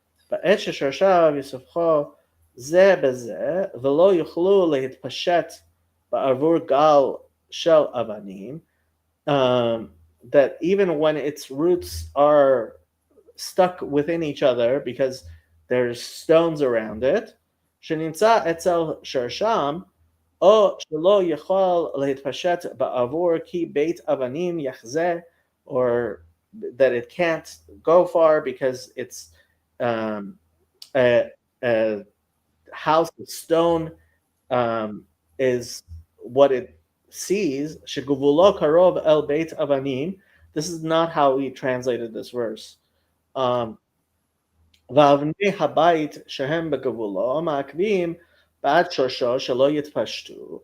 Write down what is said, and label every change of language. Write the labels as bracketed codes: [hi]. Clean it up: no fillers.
[he] בעת ששורשיו יסובכו זה בזה, ולא יוכלו להתפשט בעבור גל של אבנים. [en] That even when its roots are stuck within each other because there's stones around it, [he] שנמצא אצל שורשם, או שלא יכול להתפשט בעבור כי בית אבנים יחזה, [en] or that it can't go far because it's a house of stone is what it sees. [he] שגבולו קרוב אל בית אבנים. [en] This is not how we translated this verse. [he] ואבני הבית שהם בגבולו מעכבים בעד שורשו שלא יתפשטו.